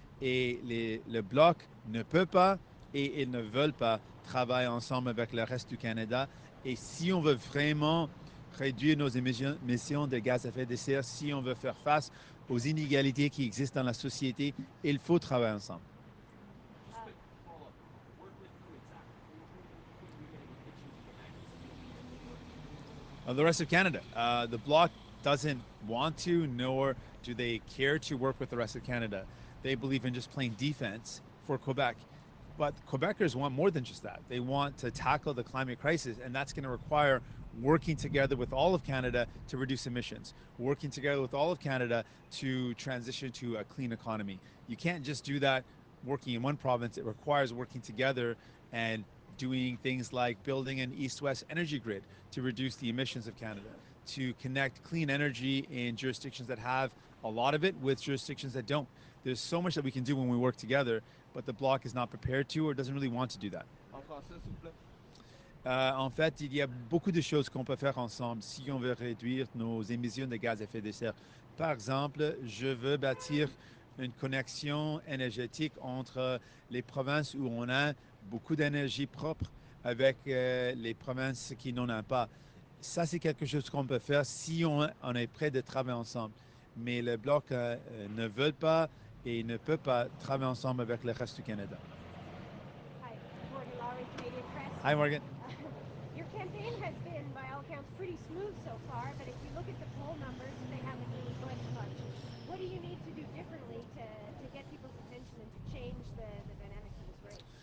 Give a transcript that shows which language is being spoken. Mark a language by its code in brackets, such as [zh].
[fr] Et le Bloc ne peut pas et ils ne veulent pas travailler ensemble avec le reste du Canada. Et si on veut vraiment réduire nos émissions de gaz à effet de serre, si on veut faire face aux inégalités qui existent dans la société, il faut travailler ensemble. [en] Just quick follow-up. Work with who exactly? Who do you think you're going to be pitching to enact some of your plans to work with? The rest of Canada. The Bloc doesn't want to, nor do they care to work with the rest of Canada. They believe in just playing defense for Quebec. But Quebecers want more than just that. They want to tackle the climate crisis, and that's going to require working together with all of Canada to reduce emissions, working together with all of Canada to transition to a clean economy. You can't just do that working in one province. It requires working together and doing things like building an east-west energy grid to reduce the emissions of Canada, to connect clean energy in jurisdictions that have a lot of it with jurisdictions that don't. There's so much that we can do when we work together, but the Bloc is not prepared to or doesn't really want to do that. [fr] En français, s'il vous plaît. En fait, il y a beaucoup de choses qu'on peut faire ensemble si on veut réduire nos émissions de gaz à effet de serre. Par exemple, je veux bâtir une connexion énergétique entre les provinces où on a beaucoup d'énergie propre avec les provinces qui n'en ont pas. Ça, c'est quelque chose qu'on peut faire si on est prêt de travailler ensemble. Mais le Bloc ne veut pas et ne peut pas travailler ensemble avec le reste du Canada. [en] Hi, Morgan Lowry, Canadian Press. Hi, Morgan. Your campaign has been, by all accounts, pretty smooth so far, but if you look at the poll numbers, they haven't really budged much. What do you need to do differently to get people's attention and to change the dynamics of this race?